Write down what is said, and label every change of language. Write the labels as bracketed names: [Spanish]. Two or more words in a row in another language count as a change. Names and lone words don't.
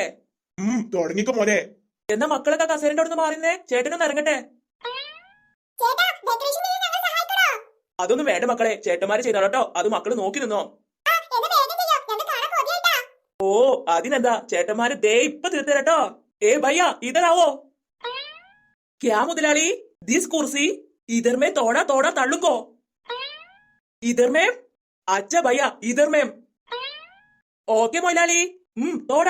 [Malayalam] തുടങ്ങിക്കോ മോനെ. എന്നാ മക്കളൊക്കെ കസേരന്റെ അടുത്ത് മാറിന്നേ, ചേട്ടനൊന്ന് ഇറങ്ങട്ടെ. അതൊന്നും വേണ്ട മക്കളെ, ചേട്ടന്മാര് ചെയ്തോട്ടോ, അത് മക്കള് നോക്കി നിന്നോ. ഓ അതിനെന്താ, ചേട്ടന്മാര് ദേ ഇപ്പൊ തീർത്തരട്ടോ. [Hindi] ए भैया इधर आओ। क्या मुदलाली, दिस कुर्सी इधर में थोड़ा थोड़ा तळुको। इधर में, अच्छा भैया इधर में। ओके मुदलाली, थोड़ा